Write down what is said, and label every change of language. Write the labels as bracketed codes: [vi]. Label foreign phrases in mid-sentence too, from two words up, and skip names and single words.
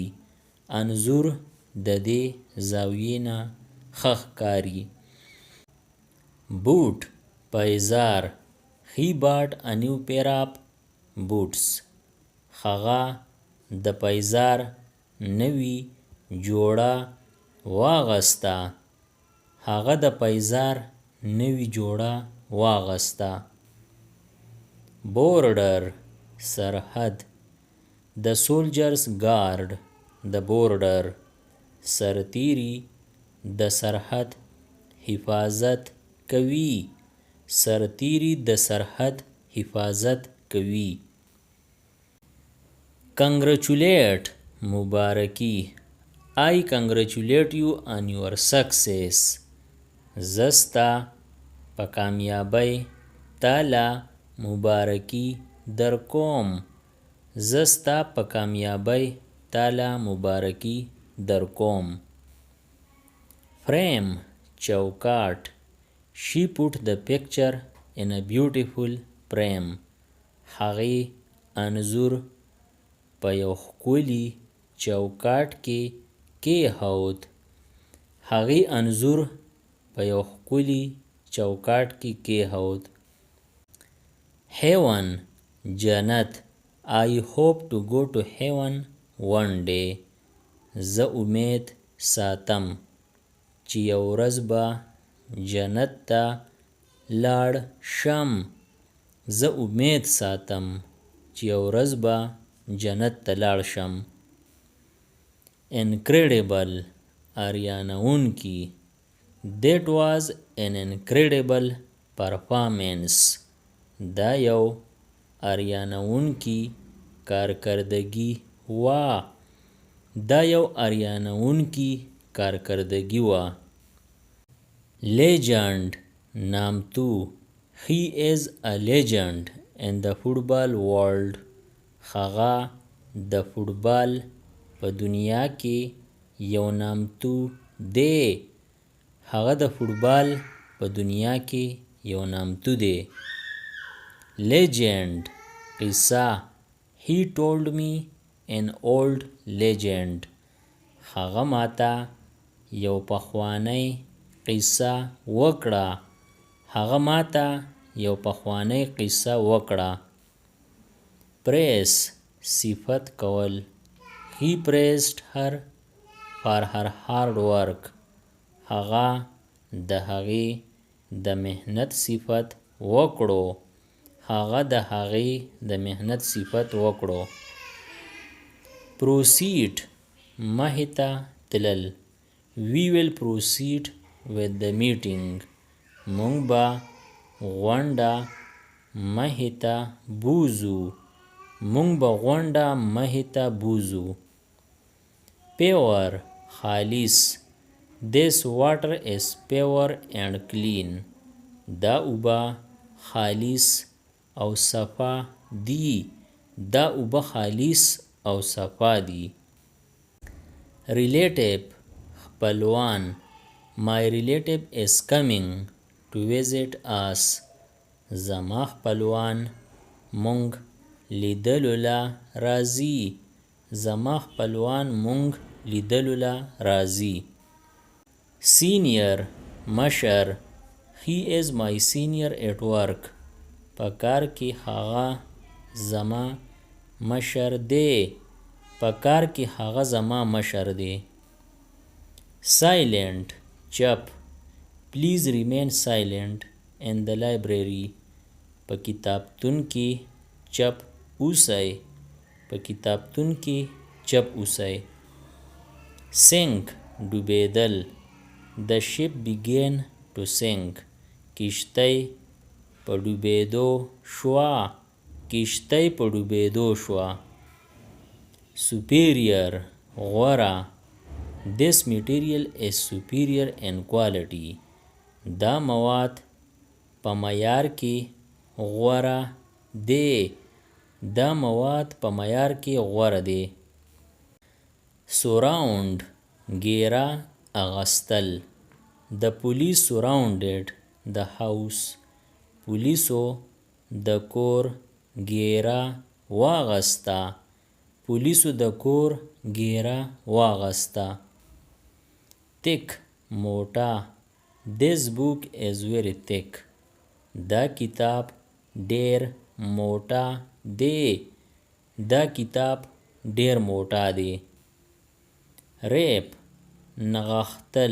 [ps] انځور د دې زاویې نه ښه ښکاري. boot پایزار. [en] He bought a new pair of boots. [ps] هغه د پایزار نوی جوړه واغسته. هغه د پایزار نوی جوړه واغسته. border سرحد. [en] The soldiers guard the border. [ps] سرتیری د سرحد حفاظت کوي. سرتیری د سرحد حفاظت کوي. congratulate مبارکی. [en] I congratulate you on your success. [ps] زستا په کامیابی تالا مبارکی در کوم. زستا په کامیابی تالا مبارکی در کوم. frame چوکاټ. [en] She put the picture in a beautiful frame. [ps] هغې انځور په یو ښکلي چوکاټ کې کېښود. هغې انځور په یو ښکلي چوکاټ کې کېښود. heaven جنت. [en] I hope to go to heaven one day. [ps] زه امید ساتم چې یو ورځ به جنت ته لاړ شم. زه امید ساتم چې یو ورځ به جنت ته لاړ شم. Incredible اریانونکي. [en] That was an incredible performance. [ps] دا یو اریانونکي کارکردګي وه. دا یو اریانونکي کارکردګي وه. Legend نامتو. [en] He is a legend in the football world. [ps] هغه د فوټبال په دنیا کې یو نامتو دی. هغه د فوټبال په دنیا کې یو نامتو دی. [en] Legend قصه. He told me an old legend. [ps] هغه ماته یو پخوانی قصه وکړه. هغه ماته یو پخوانی قصه وکړه. Praise صفت کول. [en] He praised her for her hard work. [ps] هغه د هغې د مهنت صفت وکړو. هغه د هغې د مهنت صفت وکړو. Proceed مخې ته تلل. [en] We will proceed with the meeting. [ps] مونږ به غونډه مخې ته بوځو. مونږ به غونډه مخې ته بوځو. Pure خالص. [en] This water is pure and clean. [ps] دا اوبه خالص او صفا دي. دا اوبه خالص او صفا دي. Relative خپلوان. [en] My relative is coming to visit us. [ps] زما خپلوان مونږ لیدلو له راځي. زما خپلوان مونږ لیدلو له راځي. Senior مشر. [en] He is my senior at work. [ps] په کار کې هغه زما مشر دی. په کار کې هغه زما مشر دی. Silent چپ. [en] Please remain silent in the library. [ps] په کتابتون کې چپ اوسئ. په کتابتون کې چپ اوسئ. Sink ډوبېدل. [en] The ship began to sink. [ps] کشتۍ په ډوبېدو شوه. کشتۍ په ډوبېدو شوه. Superior غوره. [en] This material is superior in quality. [ps] دا مواد په معیار کې غوره دی. دا مواد په معیار کې غوره دی. Surround ګیره اغستل. [en] The police surrounded the house. [ps] پولیسو د کور ګیره واغسته. پولیسو د کور ګیره واغسته. [en] Thick موټه. This book is very thick. [ps] دا کتاب ډیر موټه دی. دا کتاب ډیر موټه دی. Rape نغښتل.